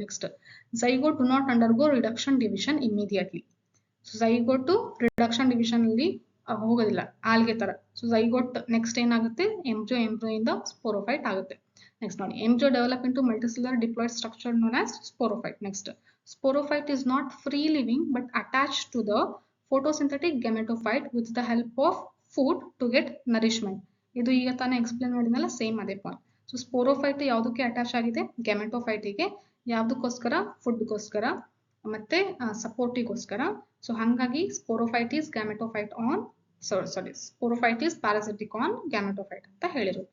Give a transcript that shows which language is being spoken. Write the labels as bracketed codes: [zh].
[en] Next zygote do not undergo reduction division immediately. [kn] So zygote reduction division ಅಲ್ಲಿ ಹೋಗೋದಿಲ್ಲ algae ತರ. So zygote next ಏನಾಗುತ್ತೆ, embryo ಇಂದ sporophyte ಆಗುತ್ತೆ. [en] Next ನೋಡಿ, embryo develop into multicellular diploid structure known as sporophyte. Next, sporophyte is not free living but attached to the photosynthetic gametophyte with the help of food to get nourishment. [kn] ಇದು ಈಗ ತಾನೇ explain ಮಾಡಿದ್ನಲ್ಲ, same ಅದೇ point. So sporophyte ಯಾವುದಕ್ಕೆ attach ಆಗಿದೆ, ಗ್ಯಾಮೆಟೋಫೈಟಿಗೆ. ಯಾವುದಕ್ಕೋಸ್ಕರ, ಫುಡ್ಗೋಸ್ಕರ ಮತ್ತೆ ಸಪೋರ್ಟಿಗೋಸ್ಕರ. So ಹಾಗಾಗಿ [en] sporophyte is gametophyte on sporophyte is parasitic on gametophyte [kn] ಅಂತ ಹೇಳಿರೋದು.